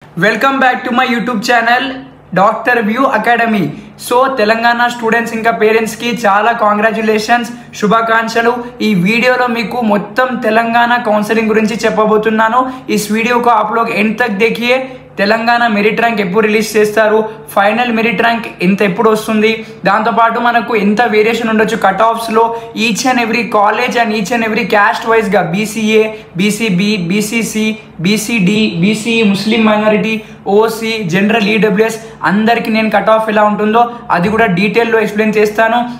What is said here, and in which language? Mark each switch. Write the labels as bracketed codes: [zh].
[te] Welcome back to my YouTube channel doctor view academy. So Telangana students ఇంకా పేరెంట్స్కి చాలా congratulations, శుభాకాంక్షలు. ఈ వీడియోలో మీకు మొత్తం తెలంగాణ కౌన్సిలింగ్ గురించి చెప్పబోతున్నాను. [hi] इस वीडियो को आप लोग एंड तक देखिए. [te] తెలంగాణ మెరిట్ ర్యాంక్ ఎప్పుడు రిలీజ్ చేస్తారు, ఫైనల్ మెరిట్ ర్యాంక్ ఎంత ఎప్పుడు వస్తుంది, దాంతోపాటు మనకు ఎంత వేరియేషన్ ఉండొచ్చు cut ఆఫ్స్లో, each and every college and each and every caste వైజ్గా BCA, BCB, BCC, BCD, BCE, ముస్లిం మైనారిటీ, ఓసీ, జనరల్, ఈడబ్ల్యూఎస్ అందరికీ నేను కట్ ఆఫ్ ఎలా ఉంటుందో అది కూడా డీటెయిల్లో ఎక్స్ప్లెయిన్ చేస్తాను.